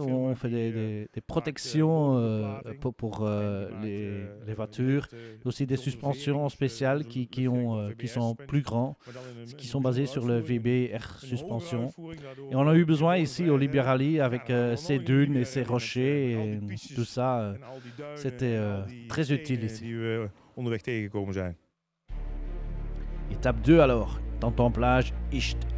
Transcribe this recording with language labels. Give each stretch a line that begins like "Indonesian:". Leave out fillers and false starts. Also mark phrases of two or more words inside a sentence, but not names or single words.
French: On fait des protections pour les voitures, aussi des suspensions spéciales qui sont plus grands, qui sont basées sur le VB-R suspension. Et on a eu besoin ici au Libia Rally avec ces dunes et ces rochers et tout ça. C'était très utile ici.
Dutch: Onderweg tegengekomen zijn.
French: Étape 2 alors, Tentemplage Ischt.